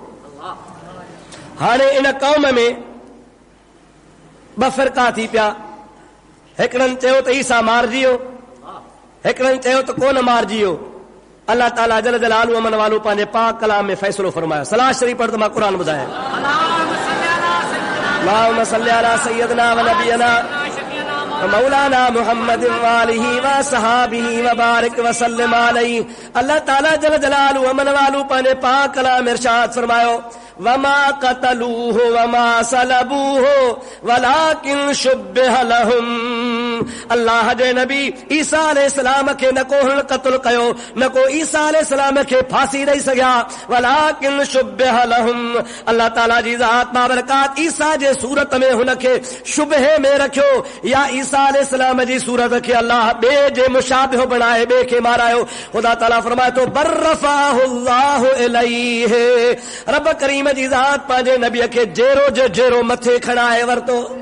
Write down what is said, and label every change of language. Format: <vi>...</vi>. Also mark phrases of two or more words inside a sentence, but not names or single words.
<sd>हाणे इन क़ौम में ॿ फ़िरका थी पिया। हिकिड़नि चयो त ईसा मारिजी वियो, हिकिड़नि चयो त कोन मारिजी वियो। अल्लाह</sd> <ar>تعالى جل جلاله عم نواله</ar> <sd>पंहिंजे पाक कलाम में फ़ैसिलो फरमायो। सलाह शरीफ़ पढ़ त मां क़ुरान ॿुधायां।</sd> <ar>اللهم صل على سيدنا ونبينا مولانا محمد وآله وصحبه وبارك وسلم عليه.</ar> <sd>अल्लाह</sd> <ar>تعالى جل جلاله عم نواله</ar> <sd>पंहिंजे पाक कलाम में इरशाद फरमायो,</sd> <ar>وما قتلوه وما صلبوه ولكن شبه لهم.</ar> <sd>अल्लाह जे नबी ईसा अलैहिस्सलाम खे न को हुन क़त्ल कयो, न को ईसा अलैहिस्सलाम खे फांसी ॾेई सघिया,</sd> <ar>ولكن شبه لهم.</ar> <sd>अल्लाह ताला जी ज़ात बाबरकात ईसा जे सूरत में हुनखे शुबहे में रखियो, या ईसा अलैहिस्सलाम जी सूरत खे अल्लाह ॿिए जे मुशाबिह बणाए ॿिए खे मारायो। ख़ुदा ताला फरमाए थो</sd> <ar>بل رفعه الله إليه.</ar> <sd>रब करीम जी ज़ात पंहिंजे नबीअ खे जेरो जो जेरो मथे खणाए वरितो।</sd>